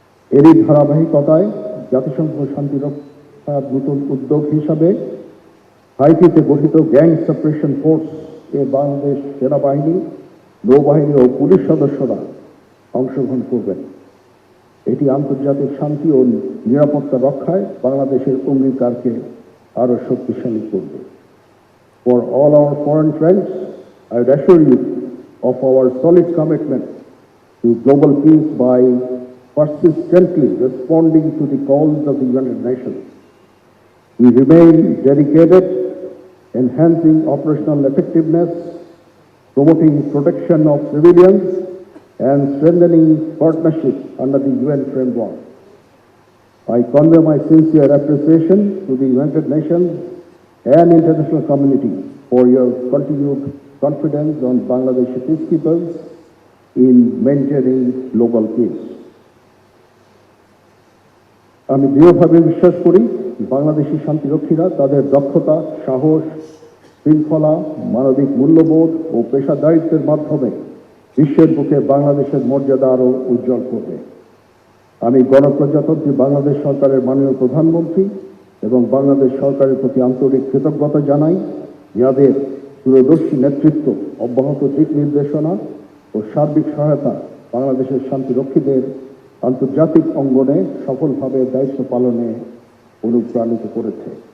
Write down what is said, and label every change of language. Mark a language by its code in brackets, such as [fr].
[bn] এরই ধারাবাহিকতায় জাতিসংঘ শান্তিরক্ষার নতুন উদ্যোগ হিসাবে হাইতিতে গঠিত গ্যাং সাপ্রেশন ফোর্স এ বাংলাদেশ সেনাবাহিনী, নৌবাহিনী ও পুলিশ সদস্যরা অংশগ্রহণ করবেন। এটি আন্তর্জাতিক শান্তি ও নিরাপত্তা রক্ষায় বাংলাদেশের অঙ্গীকারকে আরও শক্তিশালী করবে। [en] For all our foreign friends, I would assure you of our solid commitment to global peace by persistently responding to the calls of the United Nations. We remain dedicated, enhancing operational effectiveness, promoting protection of civilians, and strengthening partnership under the UN framework. I convey my sincere appreciation to the United Nations and international community for your continued confidence on Bangladeshi peacekeepers in maintaining global peace. [bn] আমি দৃঢ়ভাবে বিশ্বাস করি বাংলাদেশি শান্তিরক্ষীরা তাদের দক্ষতা, সাহস, শৃঙ্খলা, মানবিক মূল্যবোধ ও পেশাদারিত্বের মাধ্যমে বিশ্বের বুকে বাংলাদেশের মর্যাদা আরও উজ্জ্বল করবে। আমি গণপ্রজাতন্ত্রী বাংলাদেশ সরকারের মাননীয় প্রধানমন্ত্রী এবং বাংলাদেশ সরকারের প্রতি আন্তরিক কৃতজ্ঞতা জানাই, যাদের দূরদর্শী নেতৃত্ব, অব্যাহত দিক নির্দেশনা ও সার্বিক সহায়তা বাংলাদেশের শান্তিরক্ষীদের আন্তর্জাতিক অঙ্গনে সফলভাবে দায়িত্ব পালনে অনুপ্রাণিত করেছে।